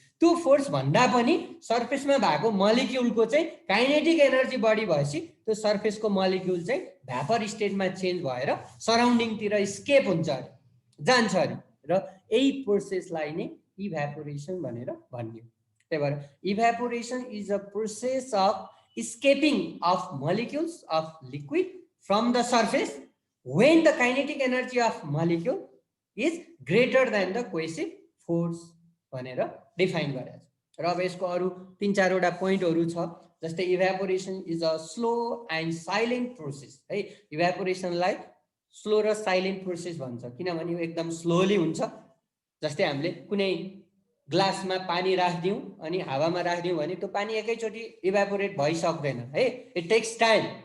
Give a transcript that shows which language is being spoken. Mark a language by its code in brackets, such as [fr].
[ne] त्यो फोर्स भन्दा पनि सर्फेसमा भएको मलिक्युलको चाहिँ काइनेटिक एनर्जी बढी भएपछि त्यो सर्फेसको मलिक्युल चाहिँ भ्यापर स्टेटमा चेन्ज भएर सराउन्डिङतिर स्केप हुन्छ अरे, जान्छ अरे र यही प्रोसेसलाई नै इभ्यापोरेसन भनेर भनियो। त्यही भएर [en] evaporation is a process of escaping of molecules of liquid from the surface when the kinetic energy of molecule is greater than the cohesive force [ne] भनेर डिफाइन गरेको छ। र अब यसको अरू 3-4 वटा पोइन्टहरू छ, जस्तै [en] evaporation is a slow and silent process [ne] है। इभ्यापोरेसनलाई स्लो र साइलेन्ट प्रोसेस भन्छ किनभने यो एकदम स्लोली हुन्छ। जस्तै हामीले कुनै ग्लासमा पानी राखिदिउँ अनि हावामा राखिदिउँ भने त्यो पानी एकैचोटि इभ्यापोरेट भइसक्दैन है, [en] It takes time.